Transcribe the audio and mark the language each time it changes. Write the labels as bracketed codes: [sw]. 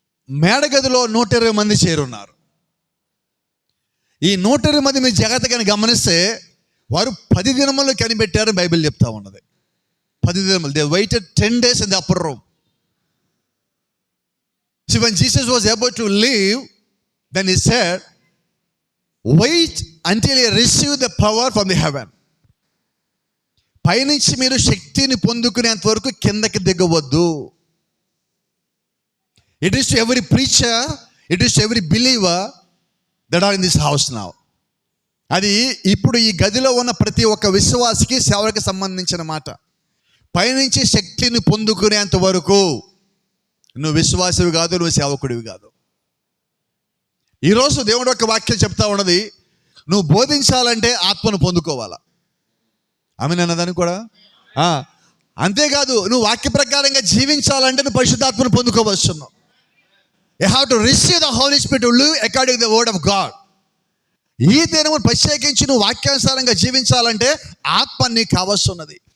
[te] మేడగదిలో 120 మంది చేరున్నారు. ఈ 120 మంది మీరు జాగ్రత్తగా గమనిస్తే వారు 10 దినములు కనిపెట్టారు బైబిల్ చెప్తా ఉన్నది. 10 దినములు. [en] They waited 10 days in the upper room. See, when Jesus was about to leave, then he said, wait until you receive the power from the heaven. [te] పైనుంచి మీరు శక్తిని పొందుకునేంత వరకు కిందకి దిగవద్దు. [en] It is to every preacher, it is to every believer that are in this house now. [te] అది ఇప్పుడు ఈ గదిలో ఉన్న ప్రతి ఒక్క విశ్వాసికి, సేవకి సంబంధించిన మాట. పైనుంచి శక్తిని పొందుకునేంత వరకు నువ్వు విశ్వాసివి కాదు, నువ్వు సేవకుడివి కాదు. ఈరోజు దేవుడు యొక్క వాక్యం చెప్తా ఉన్నది, నువ్వు బోధించాలంటే ఆత్మను పొందుకోవాలా. ఆమె అన్నదాన్ని కూడా అంతేకాదు, నువ్వు వాక్య ప్రకారంగా జీవించాలంటే నువ్వు పరిశుద్ధాత్మను పొందుకోవచ్చున్నావు. [en] You have to receive the Holy Spirit to live according to the word of God. [te] ఈ దినము ప్రత్యేకించి నువ్వు వాక్యానుసారంగా జీవించాలంటే ఆత్మ నీకు కావలసిన్నది.